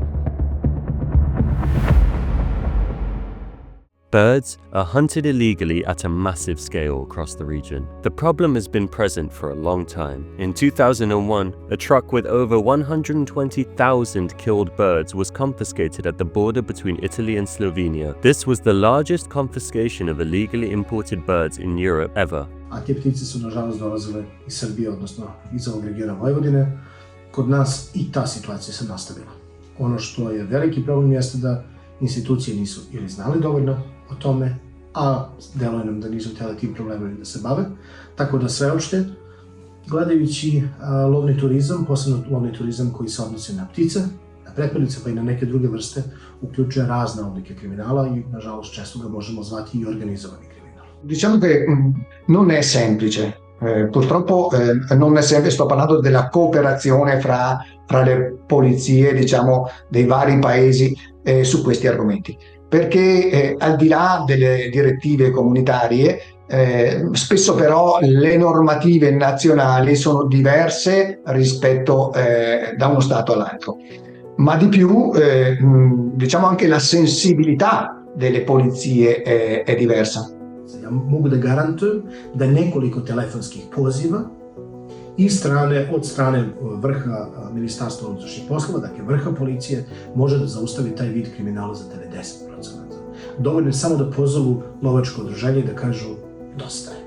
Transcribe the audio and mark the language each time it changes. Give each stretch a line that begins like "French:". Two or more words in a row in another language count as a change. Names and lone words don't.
English: Birds are hunted illegally at a massive scale across the region. The problem has been present for a long time. In 2001, a truck with over 120,000 killed birds was confiscated at the border between Italy and Slovenia. This was the largest confiscation of illegally imported birds in Europe ever.
Serbian: A te ptice su nažalost dolazile iz Srbije, odnosno iz ovog regiona Vojvodine. Kod nas i ta situacija se nastavila. Ono što je veliki problem jeste da institucije nisu ili znali dovoljno o tome, a deluje nam da nisu htjeli tim problemima da se bave. Tako da sveopšte, gledajući lovni turizam, posebno lovni turizam koji se odnosi na ptice, Na prepelice pa i na neke druge vrste uključuje razne oblike kriminala i, nažalost, često ga možemo zvati i organizovani kriminal.
Italian: Diciamo che non è semplice. Purtroppo non è semplice, sto parlando della cooperazione fra le polizie, diciamo, dei vari paesi su questi argomenti. Perché al di là delle direttive comunitarie, spesso però le normative nazionali sono diverse rispetto da uno Stato all'altro. Ma di più, diciamo anche la sensibilità delle polizie è diversa.
Serbian: Ja mogu da garantujem da nekoliko telefonskih poziva od strane vrha Ministarstva unutrašnjih poslova, dakle vrha policije, može da zaustavi taj vid kriminala za 90%. Dovoljno je samo da pozovu lovačko udruženje i da kažu dosta je.